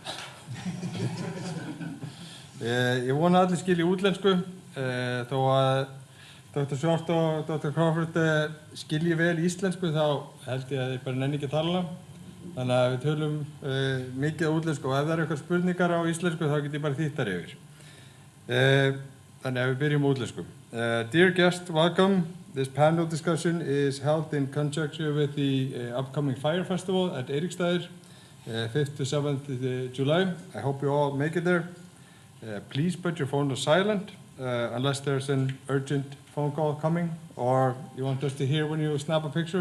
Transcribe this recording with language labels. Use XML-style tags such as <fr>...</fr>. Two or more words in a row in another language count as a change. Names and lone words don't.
<is>Ég vona allir skilji útlensku, þó að Dr. Short og Dr. Crawford skilji vel íslensku, þá held ég að ég bara nenni ekki að tala. Þannig að við tölum mikið á útlensku og ef það eru eitthvað spurningar á íslensku þá get ég bara þýtt þar yfir. Þannig að við byrjum á útlensku.</is> <en>Dear guest, welcome. This panel discussion is held in conjunction with the upcoming Fire Festival at Eiríksstöðum, 5th to 7th July. I hope you all make it there. Please put your phone on silent unless there's an urgent phone call coming or you want us to hear when you snap a picture.</en>